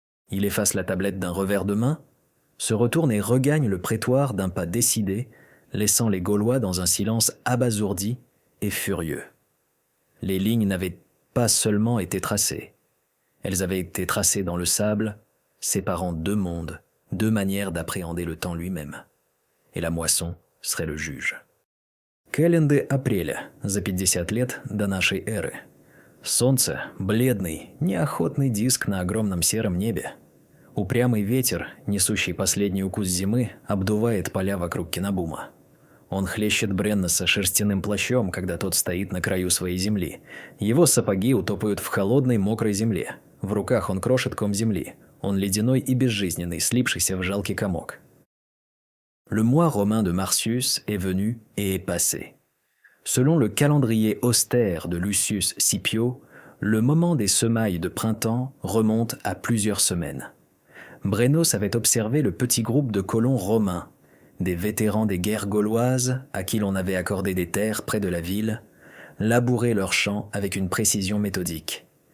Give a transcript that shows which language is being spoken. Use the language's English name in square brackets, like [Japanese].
[French] Il efface la tablette d'un revers de main, se retourne et regagne le prétoire d'un pas décidé, laissant les Gaulois dans un silence abasourdi et furieux. Les lignes n'avaient pas seulement été tracées. Elles avaient été tracées dans le sable, séparant deux mondes, deux manières d'appréhender le temps lui-même. Et la moisson serait le juge. [Russian] Календы апреля, за 50 лет до нашей эры. Солнце – бледный, неохотный диск на огромном сером небе. Упрямый ветер, несущий последний укус зимы, обдувает поля вокруг Кинабума. Он хлещет Бренноса шерстяным плащом, когда тот стоит на краю своей земли. Его сапоги утопают в холодной мокрой земле. В руках он крошит ком земли. Он ледяной и безжизненный, слипшийся в жалкий комок. [French] Le mois romain de Marcius est venu et est passé. Selon le calendrier austère de Lucius Scipio, le moment des semailles de printemps remonte à plusieurs semaines. Brennos avait observé le petit groupe de colons romains, des vétérans des guerres gauloises à qui l'on avait accordé des terres près de la ville, labourer leurs champs avec une précision méthodique.